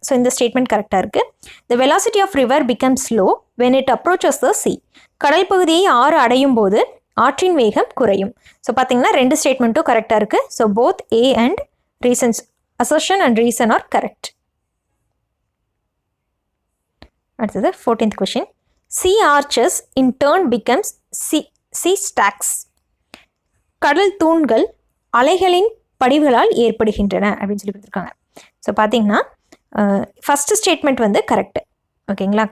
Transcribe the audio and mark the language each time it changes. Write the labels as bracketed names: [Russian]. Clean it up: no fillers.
[Tamil] So இந்த statement கரெக்டாக இருக்குது. [English] The velocity of river becomes slow when it approaches the sea. [Tamil] கடல் பகுதியை ஆறு அடையும் போது ஆற்றின் வேகம் குறையும். ஸோ பார்த்தீங்கன்னா 2 ஸ்டேட்மெண்ட்டும் கரெக்டாக இருக்குது. [English] So both A and reasons, assertion and reason are correct. [Tamil] அடுத்தது 14th question. [English] Sea arches in turn becomes sea stacks. [Tamil] கடல் தூண்கள் அலைகளின் படிவுகளால் ஏற்படுகின்றன அப்படின்னு சொல்லி கொடுத்துருக்காங்க. ஸோ பார்த்தீங்கன்னா ஃபஸ்ட்டு ஸ்டேட்மெண்ட் வந்து கரெக்டு, ஓகேங்களா.